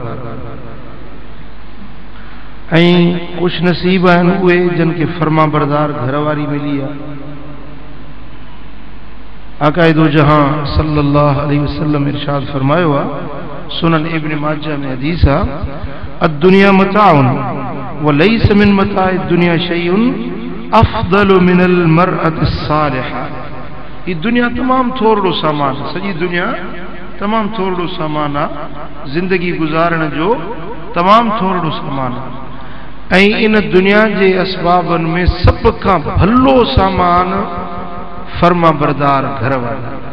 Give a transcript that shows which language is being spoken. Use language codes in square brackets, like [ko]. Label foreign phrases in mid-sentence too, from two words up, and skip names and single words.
[sd] ऐं ख़ुशि नसीब आहिनि उहे जिन खे फर्मा बरदार घरवारी मिली आहे। आक़ाइदो जहां [ar] صلى الله عليه وسلم [sd] इरशाद फरमायो आहे, सुनन इब्न माजा में हदीस आहे, [ar] الدنيا متاع وليس من متاع الدنيا شيء أفضل من المرأة الصالحة. [sd] ये दुनिया तमाम थोड़ो सामान, सॼी दुनिया तमाम थोड़ो सामान आहे, जिंदगी गुज़ारण जो तमाम थोड़ो सामान आहे। ऐं इन दुनिया जे असबाबनि में सभ खां भलो सामान फर्मा बरदार घर वारा।